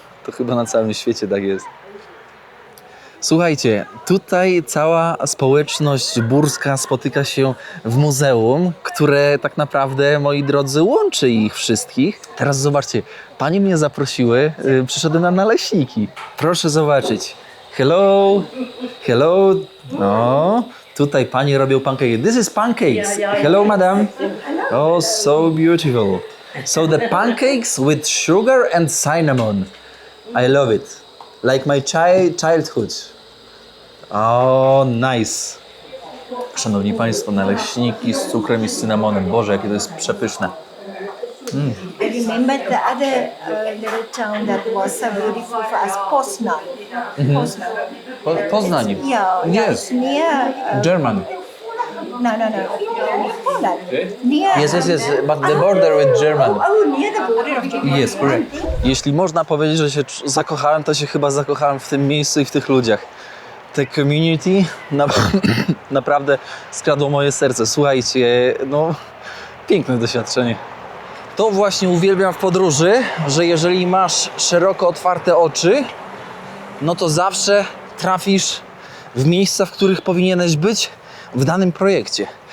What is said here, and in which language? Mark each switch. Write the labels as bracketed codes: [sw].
[pl] To chyba na całym świecie tak jest. Słuchajcie, tutaj cała społeczność burska spotyka się w muzeum, które tak naprawdę, moi drodzy, łączy ich wszystkich. Teraz zobaczcie, panie mnie zaprosiły, przyszedłem na naleśniki. Proszę zobaczyć. [en] Hello, hello. [pl] No, tutaj panie robią pancakes. [en] This is pancakes. Hello, madam. Oh, so beautiful. So the pancakes with sugar and cinnamon. I love it. Like my childhood. Oh, nice. [pl] Szanowni państwo, naleśniki z cukrem i z cynamonem. Boże, jakie to jest przepyszne. [en] I remember the other little town that was so beautiful for us, Poznan. Poznan. Poznań. Yeah, Yes. it's near. German. No. Poland. Near. Yes, but the border with German. Near the border of Germany. Yes, correct. [pl] Jeśli można powiedzieć, że się zakochałem, to się chyba zakochałem w tym miejscu i w tych ludziach. Te community naprawdę skradło moje serce. Słuchajcie, no piękne doświadczenie. To właśnie uwielbiam w podróży, że jeżeli masz szeroko otwarte oczy, no to zawsze trafisz w miejsca, w których powinieneś być w danym projekcie.